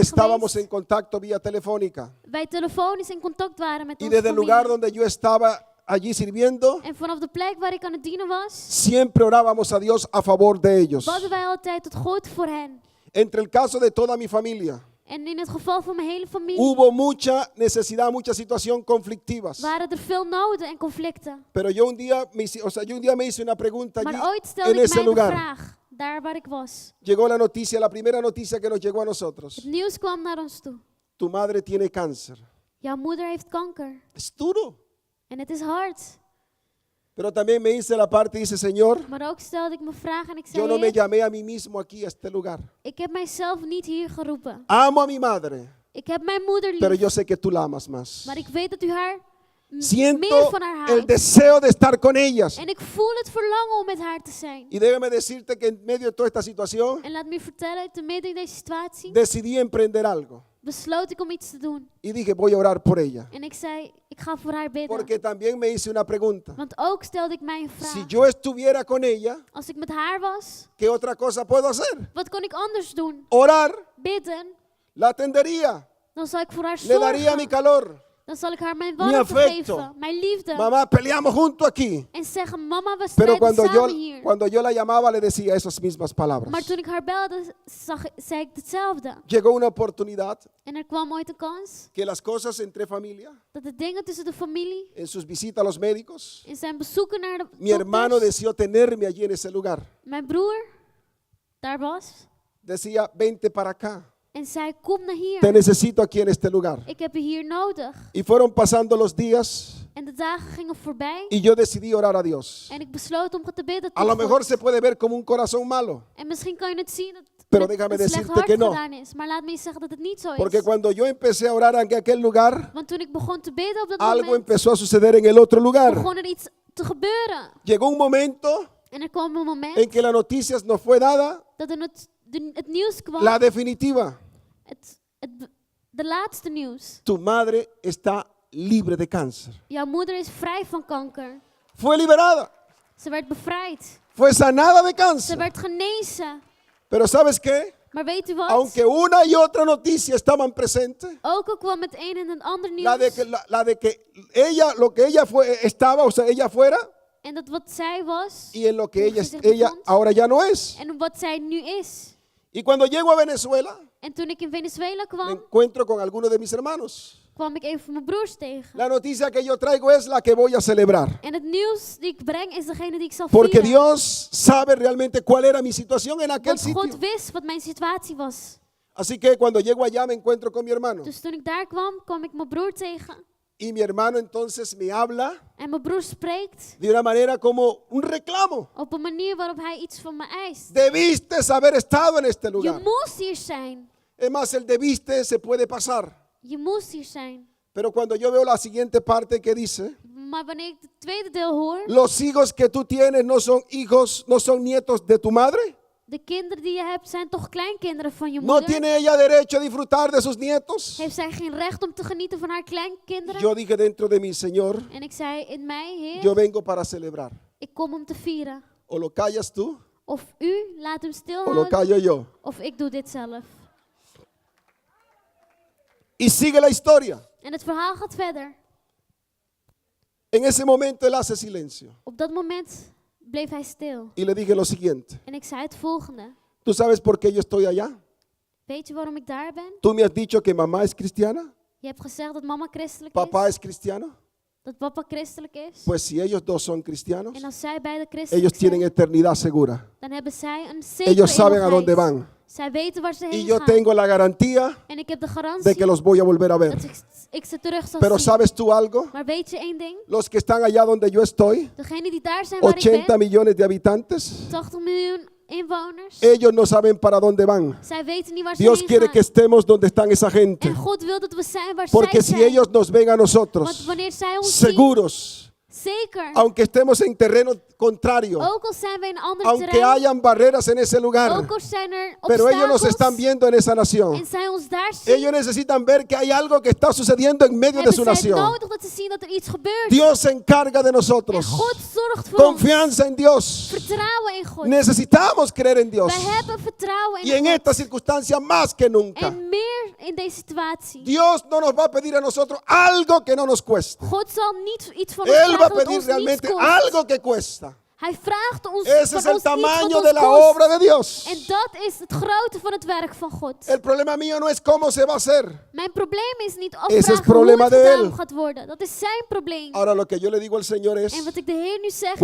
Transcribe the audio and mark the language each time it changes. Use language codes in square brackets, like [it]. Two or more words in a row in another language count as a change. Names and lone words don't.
[es] estábamos en [nl] geweest, [es] contacto vía telefónica. [nl] wij telefonisch in contact waren met [es] Y [nl] onze [es] desde el lugar [nl] familie. [es] donde yo estaba allí sirviendo, [nl] En vanaf de plek waar ik aan het dienen was, [es] siempre orábamos a Dios a favor de ellos. [nl] badden wij altijd tot God voor hen. [es] Entre el caso de toda mi familia, [nl] En in het geval van mijn hele familie [es] hubo mucha necesidad, mucha situación conflictivas. [nl] waren er veel noden en conflicten. [es] Pero yo un día me hice una pregunta allí [nl] Maar ooit [es] en [nl] stelde ik [es] ese [nl] mij de [es] lugar. [nl] vraag, daar waar ik was. [es] Llegó la noticia, la primera noticia que nos llegó a [nl] Het [es] nosotros. [nl] nieuws kwam naar ons toe. [es] Tu madre tiene cáncer. [nl] Jouw moeder heeft kanker. [es] Es duro. [nl] En het is hard. [es] Pero también me hice la parte y dice, Señor, [nl] Maar ook stelde ik me vragen en ik [es] yo [nl] zei, [es] no me [nl] Heer, [es] llamé a mí mismo aquí a este lugar. [nl] ik heb mijzelf niet hier geroepen. [es] Amo a mi madre, [nl] Ik heb mijn moeder [es] pero [nl] lief. [es] yo sé que tú la amas más. [nl] Maar ik weet dat u haar meer [es] Siento [nl] van haar [es] el [nl] houdt. [es] deseo de estar con ellas. [nl] En ik voel het verlangen om met haar te zijn. [es] Y déjame decirte que en medio de toda esta situación, [nl] En laat me u vertellen, te midden in deze situatie, [es] decidí emprender algo. [nl] besloot ik om iets te doen. [es] Y dije, voy a orar por ella. [nl] En ik zei, ik ga voor haar bidden. [es] Porque también me hice una pregunta. [nl] Want ook stelde ik mij een [es] Si [nl] vraag. [es] yo estuviera con ella, [nl] Als ik met haar was, [es] ¿qué otra cosa puedo hacer? [nl] wat kon ik anders doen? [es] Orar, [nl] Bidden. [es] la atendería, [nl] Dan zal ik voor haar [es] le daría mi [nl] zorgen. [es] calor. [nl] Dan zal ik haar mijn [es] Mi [nl] warmte [es] afecto. [nl] geven, mijn liefde. [es] Mamá, peleamos juntos aquí. [nl] En zeggen, mama, we [es] Pero [nl] strijden samen hier. [es] cuando yo la llamaba, le decía esas mismas palabras. [nl] Maar toen ik haar belde, zei ik hetzelfde. [es] Llegó una oportunidad [nl] En er kwam ooit een kans [es] que las cosas entre familia, [nl] dat de dingen tussen de familie, [es] en sus visitas a los médicos, [nl] in zijn bezoeken naar de [es] mi hermano [nl] dokters, [es] deseó tenerme allí en ese lugar. [nl] mijn broer daar was. [es] Decía, vente para acá, [nl] En zei, kom naar hier. [es] te necesito aquí en este lugar. [nl] Ik heb je hier nodig. [es] Y fueron pasando los días [nl] En de dagen gingen voorbij. [es] y yo decidí orar a Dios. [nl] En ik besloot om te bidden [es] A [nl] tot [es] lo mejor [nl] God. [es] se puede ver como un corazón malo, [nl] En misschien kan je het zien dat [es] Pero [nl] het [es] déjame [nl] een slecht [es] decirte que [nl] hart [es] no. [nl] gedaan is. Maar laat me je zeggen dat het niet zo [es] porque [nl] is. [es] cuando yo empecé a orar en aquel lugar, [nl] Want toen ik begon te bidden op dat [es] algo [nl] moment, [es] empezó a suceder en el otro lugar. [nl] begon er iets te gebeuren. [es] Llegó un momento [nl] En er kwam een moment [es] en que la noticia nos fue dada, [nl] dat er het nieuws kwam. [es] la definitiva. [nl] De laatste nieuws. [es] Tu madre está libre de cáncer. [nl] Jouw moeder is vrij van kanker. [es] Fue liberada, [nl] Ze werd bevrijd. [es] fue sanada de [nl] Ze [es] cáncer. [nl] werd genezen. [es] Pero ¿sabes qué? [nl] Maar weet u wat? [es] Aunque una y otra noticia estaban presentes, [nl] Ook al kwam het een en het ander nieuws. [es] la de que ella, lo que ella estaba, o sea, ella fuera, [nl] En dat wat zij was. [es] y en lo que [nl] hoe [es] ella, [nl] ze zich [es] ella [nl] bevond, [es] ahora ya no es. [nl] En wat zij nu is. [es] Y cuando llego a Venezuela, [nl] En toen ik in Venezuela [es] me [nl] kwam, [es] encuentro con algunos de mis hermanos. [nl] kwam ik een van mijn broers tegen. [es] La noticia que yo traigo es la que voy a celebrar. [nl] En het nieuws die ik breng is degene die ik zal [es] Porque [nl] vieren. [es] Dios sabe realmente cuál era mi situación en aquel [nl] Want [es] sitio. [nl] God wist wat mijn situatie was. [es] Así que cuando llego allá me encuentro con mi hermano. [nl] Dus toen ik daar kwam, kwam ik mijn broer tegen. [es] Y mi hermano entonces me habla [nl] En mijn broer spreekt [es] de una manera como un reclamo. [nl] op een manier waarop hij iets van me eist. [es] Debiste haber estado en este [nl] Je [es] lugar. [nl] moest hier zijn. [es] Es más, el debiste se puede pasar. [nl] Je moest hier zijn. [es] Pero cuando yo veo la siguiente parte que dice, [nl] Maar wanneer ik het tweede deel hoor, [es] los hijos que tú tienes no son hijos, no son nietos de tu madre. [nl] de kinderen die je hebt zijn toch kleinkinderen van je [es] No [nl] moeder. [es] tiene ella derecho a disfrutar de sus nietos. [nl] Heeft zij geen recht om te genieten van haar kleinkinderen? [es] Yo dije dentro de mi Señor, [nl] En ik zei in mij, Heer, [es] yo vengo para celebrar. [nl] ik kom om te vieren. [es] O lo callas tú [nl] Of u laat hem [es] o lo [nl] stilhouden, [es] callo yo. [nl] of ik doe dit zelf. [es] Y sigue la historia. [nl] En het verhaal gaat verder. [es] En ese momento él hace silencio. [nl] Op dat moment bleef hij stil. [es] Y le dije lo siguiente. [nl] En ik zei het volgende. [es] ¿Tú sabes por qué yo estoy allá? [nl] Weet je waarom ik daar ben? [es] Tú me has dicho que mamá es cristiana, [nl] Je hebt gezegd dat mama christelijk [es] papá [nl] is. [es] es cristiano. [nl] Dat papa christelijk is. [es] Pues si ellos dos son cristianos, [nl] En als zij beide [es] ellos [nl] christelijk [es] tienen [nl] zijn, [es] eternidad segura. [nl] dan hebben zij een zekere [es] Ellos saben a dónde [nl] eeuwigheid. [es] van. [nl] Zij weten waar ze [es] Y [nl] heen [es] yo [nl] gaan. [es] tengo la garantía [nl] En ik heb de [es] de [nl] garantie [es] que los voy a volver a ver. [nl] dat ik ze terug zal [es] Pero [nl] zien. [es] ¿sabes tú algo? [nl] Maar weet je één ding? [es] Los que están allá donde yo estoy, [nl] Degenen die daar zijn waar ik [es] 80 [nl] ben, [es] millones de habitantes, [nl] 80 miljoen inwoners, [es] ellos no saben para dónde van. [nl] zij weten niet waar ze [es] Dios [nl] heen [es] quiere [nl] gaan. [es] que estemos donde están esa gente. [nl] En God wil dat we zijn waar [es] Porque [nl] zij [es] si [nl] zijn. [es] ellos nos ven a [nl] Want [es] nosotros [nl] wanneer zij ons zien, [es] seguros, [nl] Zeker. [es] Aunque estemos en terreno contrario, [nl] Ook al zijn we in een ander [es] aunque [nl] terrein. [es] hayan barreras en ese lugar, [nl] Ook al zijn er [es] pero ellos nos están [nl] obstakels. [es] viendo en esa [nl] En [es] nación. [nl] zij ons daar zien. [es] Ellos necesitan ver que hay algo que está sucediendo en medio de [nl] Hebben [es] su [nl] zij het [es] nación. [nl] nodig dat ze zien dat er iets gebeurt. [es] Dios se encarga de [nl] En [es] nosotros. [nl] God zorgt voor ons. [es] Confianza en Dios. [nl] Vertrouwen in God. [es] Necesitamos creer en Dios. [nl] Wij hebben vertrouwen [es] Y [nl] in [es] en [nl] God. [es] esta circunstancia más que nunca. [nl] En meer in deze situatie. [es] Dios no nos va a pedir a nosotros algo que no nos cueste. [nl] God zal niet iets van ons [es] Él va a [nl] vragen wat [es] pedir [nl] ons niet [es] realmente [nl] kost. [es] algo que cuesta. [nl] Hij vraagt ons [es] Ese [nl] van [es] es el [nl] ons iets wat [es] tamaño [nl] ons [es] de la [nl] kost. [es] obra de Dios. [nl] En dat is het grote van het werk van God. [es] El problema mío no es cómo se va a hacer. [nl] Mijn probleem is niet [es] Ese es [nl] afvragen hoe [es] problema [nl] het [es] de [nl] gedaan [es] él. [nl] gaat worden. Dat is zijn probleem. [es] Ahora lo que yo le digo al Señor [nl] En [es] es, [nl] wat ik de Heer nu zeg is